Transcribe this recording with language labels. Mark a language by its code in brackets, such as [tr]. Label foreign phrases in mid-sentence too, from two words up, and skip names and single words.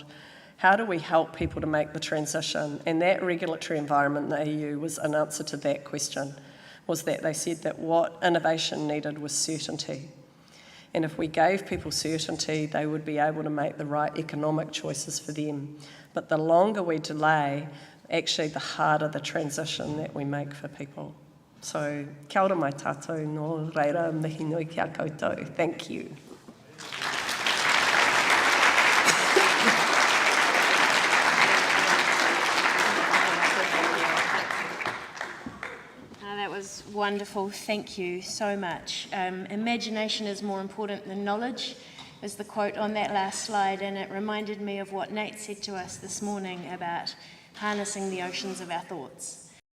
[en] How do we help people to make the transition? And that regulatory environment in the EU was an answer to that question, was that they said that what innovation needed was certainty. And if we gave people certainty, they would be able to make the right economic choices for them. But the longer we delay, actually the harder the transition that we make for people. So, [mi] kia ora mai tātou, no reira, mihi nui kia koutou. [en] Thank you. That was wonderful. Thank you so much. Imagination is more important than knowledge is the quote on that last slide, and it reminded me of what Nate said to us this morning about harnessing the oceans of our thoughts.